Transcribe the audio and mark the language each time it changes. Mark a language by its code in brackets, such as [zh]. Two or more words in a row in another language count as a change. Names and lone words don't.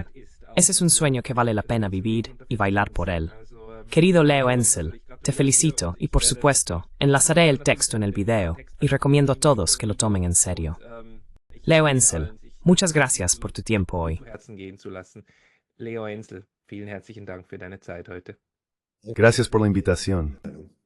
[es] Ese es un sueño que vale la pena vivir y bailar por él. Querido Leo Ensel, te felicito y por supuesto, enlazaré el texto en el video y recomiendo a todos que lo tomen en serio. Leo Ensel, muchas gracias por tu tiempo hoy. [de] Leo Ensel, vielen herzlichen Dank für deine Zeit heute. [es] Gracias por la invitación.